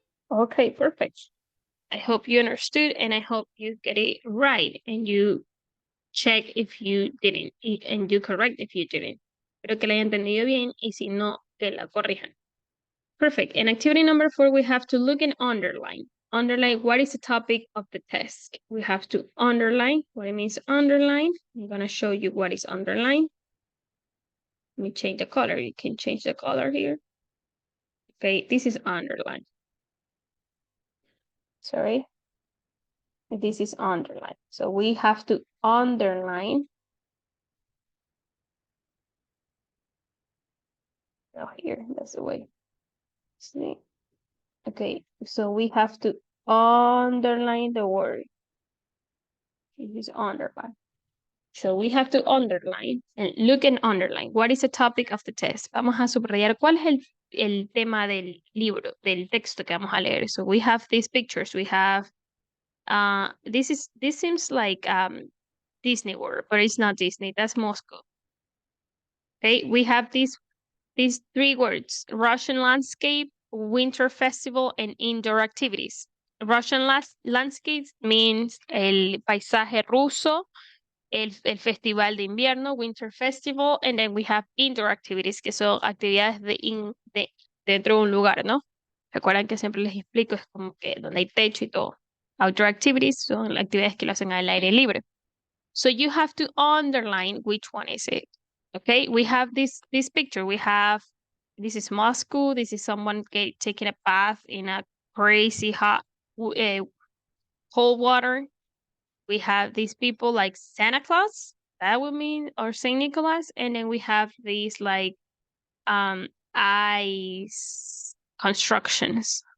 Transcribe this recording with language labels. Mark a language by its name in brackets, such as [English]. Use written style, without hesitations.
[English] Okay, perfect. I hope you understood and I hope you get it right and you check if you didn't and you correct if you didn't. [Spanish] Espero que la hayan entendido bien y si no, que la corrijan. [English] Perfect. In activity number 4, we have to look and underline. Underline what is the topic of the test. We have to underline what it means underline. I'm going to show you what is underline. Let me change the color. You can change the color here. Okay, this is underline. Sorry. This is underline. So we have to underline. Oh, here, that's the way. See? Okay, so we have to underline the word. This is underline. So we have to underline and look and underline. What is the topic of the test? [Spanish] Vamos a subrayar cuál es el tema del libro, del texto que vamos a leer. [English] So we have these pictures. We have, this seems like Disney World, but it's not Disney. That's Moscow. Okay, we have these 3 words: Russian landscape, winter festival, and indoor activities. Russian landscapes means [Spanish] el paisaje ruso, el festival de invierno, [English] winter festival, and then we have indoor activities, [Spanish] que son actividades dentro de un lugar, ¿no? Recuerdan que siempre les explico, es como que donde hay techo y todo. [English] Outdoor activities [Spanish] son actividades que lo hacen al aire libre. [English] So you have to underline which one is it. Okay, we have this picture. We have, this is Moscow. This is someone taking a bath in a crazy hot cold water. We have these people like Santa Claus, that would mean, or Saint Nicholas, and then we have these like ice constructions.